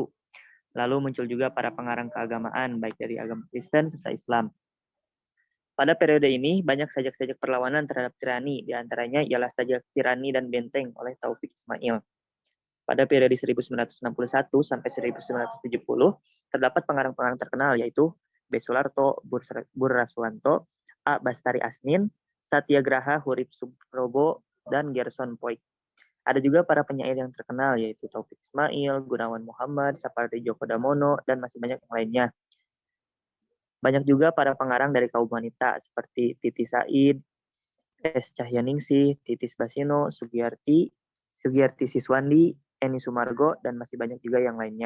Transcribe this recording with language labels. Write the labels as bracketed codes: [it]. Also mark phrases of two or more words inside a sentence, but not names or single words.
[id] Lalu muncul juga para pengarang keagamaan, baik dari agama Kristen serta Islam. Pada periode ini, banyak sajak-sajak perlawanan terhadap tirani, diantaranya ialah sajak Tirani dan Benteng oleh Taufik Ismail. Pada periode 1961 sampai 1970, terdapat pengarang-pengarang terkenal yaitu B. Sularto, Bur Raswanto, A. Bastari Asnin, Satyagraha Hurip Subrobo, dan Gerson Poik. Ada juga para penyair yang terkenal yaitu Taufik Ismail, Gunawan Muhammad, Sapardi Djoko Damono, dan masih banyak yang lainnya. Banyak juga para pengarang dari kaum wanita seperti Titi Said, S. Cahyaningsih, Titis Basino, Sugiyarti Siswandi, Eni Sumargo, dan masih banyak juga yang lainnya.